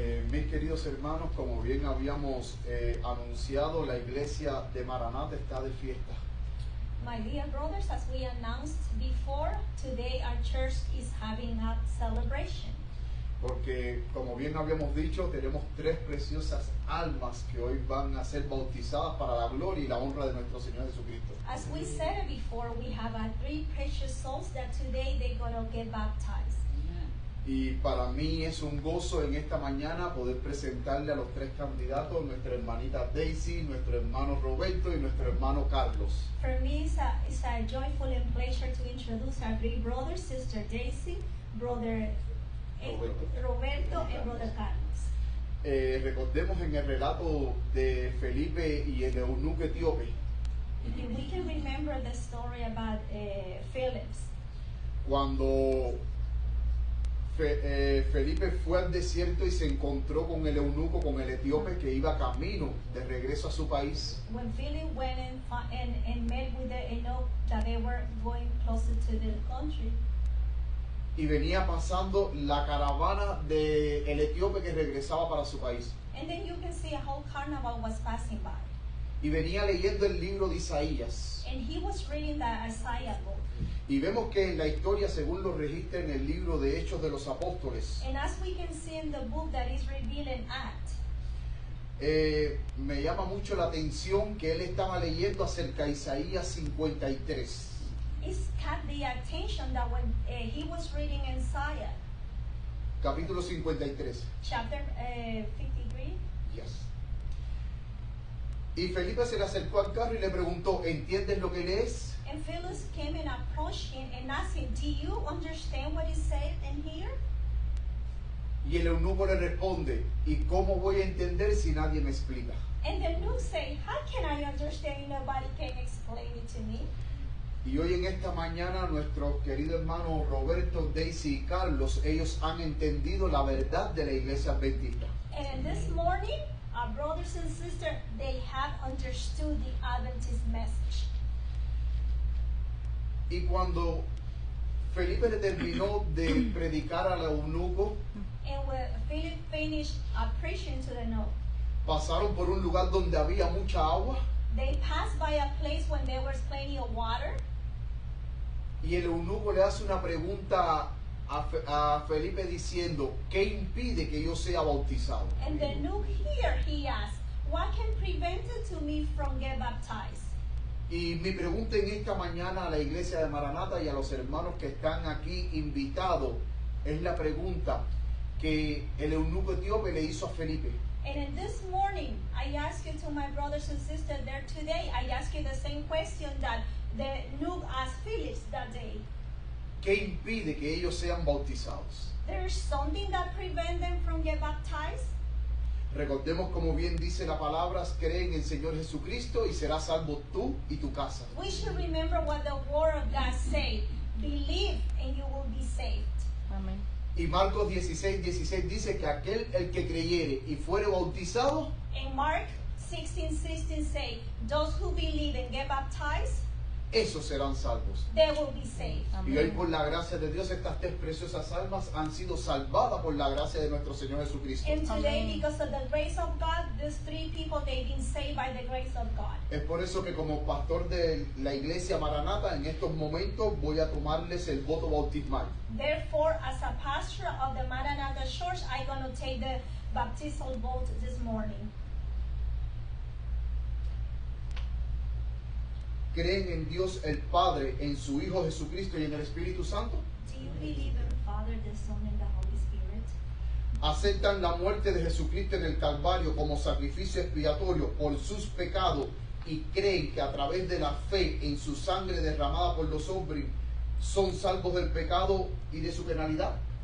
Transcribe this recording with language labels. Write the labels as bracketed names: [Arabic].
[Spanish] Mis queridos hermanos, como bien habíamos anunciado, la iglesia de Maranata está de fiesta. [English] My dear brothers, as we announced before, today our church is having a celebration. [Spanish] Porque, como bien habíamos dicho, tenemos tres preciosas almas que hoy van a ser bautizadas para la gloria y la honra de nuestro Señor Jesucristo. [English] As we said before, we have three precious souls that today they're going to get baptized. [Spanish] Y para mí es un gozo en esta mañana poder presentarle a los tres candidatos, nuestra hermanita Daisy, nuestro hermano Roberto y nuestro hermano Carlos. [English] For me, it's a joyful and pleasure to introduce our three brothers, Sister Daisy, Brother Roberto and Brother Carlos. [Spanish] Recordemos en el relato de Felipe y el eunuco etíope. [English] We can remember the story about Phillips. [Spanish] Cuando Felipe fue al desierto y se encontró con el eunuco, con el etíope que iba camino de regreso a su país. [English] When Philip went and met with the eunuch that they were going closer to the country. [Spanish] Y venía pasando la caravana del etíope que regresaba para su país. [English] And then you can see a whole carnival was passing by. [Spanish] y venía leyendo el libro de Isaías. [English] And he was reading the Isaiah book. [Spanish] Y vemos que en la historia, según lo registra en el libro de Hechos de los Apóstoles, [English] And as we can see in the book that is revealed in Acts, [Spanish] me llama mucho la atención que él estaba leyendo acerca de Isaías 53. [English] it's caught the attention that when he was reading Isaiah, [Spanish] Capítulo 53. [English] chapter 53, Yes. [Spanish] Y Felipe se le acercó al carro y le preguntó, ¿entiendes lo que lees? [English] and Phyllis came and approached him and asked him, do you understand what is said in here? [Spanish] Y el eunuco le responde, ¿y cómo voy a entender si nadie me explica? [English] And the eunuch said, how can I understand? Nobody can explain it to me. [Spanish] Y hoy en esta mañana nuestros queridos hermanos Roberto, Daisy y Carlos, ellos han entendido la verdad de la iglesia adventista. [English] And this morning, our brothers and sisters, they have understood the Adventist message. [Spanish] Y cuando Felipe le terminó de predicar al eunuco, [English] And when Philip finished preaching to the eunuch, [Spanish] pasaron por un lugar donde había mucha agua [English] they passed by a place when there was plenty of water. [Spanish] y el eunuco le hace una pregunta a Felipe diciendo, ¿qué impide que yo sea bautizado? [English] And the eunuch here, he asked, what can prevent it to me from get baptized? [Spanish] Y mi pregunta en esta mañana a la iglesia de Maranata y a los hermanos que están aquí invitados es la pregunta que el eunuco etíope le hizo a Felipe. [English] And in this morning, I ask you to my brothers and sisters there today, I ask you the same question that the eunuch asked Philip that day. [Spanish] ¿Qué impide que ellos sean bautizados? [English] There's something that prevents them from get baptized. [Spanish] Recordemos, como bien dice la palabra, cree en el Señor Jesucristo y serás salvo tú y tu casa. [English] We should remember what the word of God says. Believe and you will be saved. [Spanish] Amén. Y Marcos 16:16 dice que aquel el que creyere y fuere bautizado, [English] And Mark 16:16 say, those who believe and get baptized, [Spanish] esos serán salvos. [English] they will be saved. [Spanish] Y hoy por la gracia de Dios estas tres preciosas almas han sido salvadas por la gracia de nuestro Señor Jesucristo. [English] And today, Amen. because of the grace of God, these three people, they've been saved by the grace of God. [Spanish] Es por eso que como pastor de la iglesia Maranata en estos momentos voy a tomarles el voto bautismal. [English] Therefore, as a pastor of the Maranatha Church, I'm going to take the baptismal vote this morning. [Spanish] ¿Creen en Dios el Padre, en su Hijo Jesucristo y en el Espíritu Santo? [English] Do you believe in the Father, the Son, and the Holy Spirit? [Spanish] ¿Aceptan la muerte de Jesucristo en el Calvario como sacrificio expiatorio por sus pecados y creen que a través de la fe en su sangre derramada por los hombres son salvos del pecado y de su penalidad?